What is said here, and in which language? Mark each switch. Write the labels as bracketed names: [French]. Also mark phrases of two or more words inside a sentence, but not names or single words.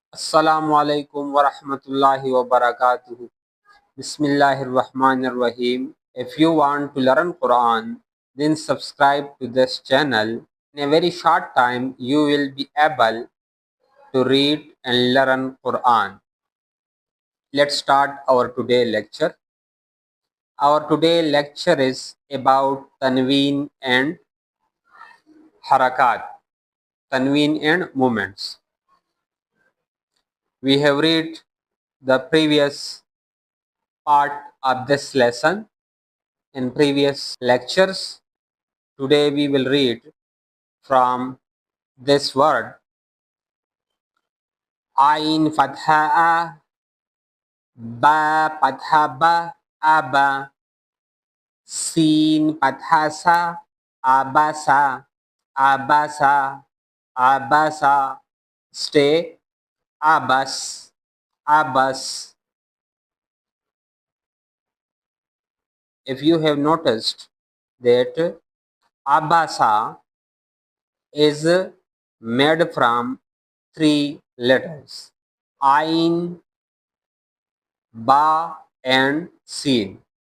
[Arabic] السلام عليكم ورحمة الله وبركاته. بسم الله الرحمن الرحيم. [English] If you want to learn Quran, then subscribe to this channel. In a very short time, you will be able to read and learn Quran. Let's start our today lecture. Our today lecture is about Tanween and Harakat. Tanween and movements. We have read the previous part of this lesson in previous lectures. Today we will read from this word Ain Fatha A, Ba Fatha Ba, Aba, Sin Fatha Sa, Abasa, Abasa, Abasa, stay, Abbas, Abbas. If you have noticed that Abasa is made from three letters Ain, Ba, and Sin.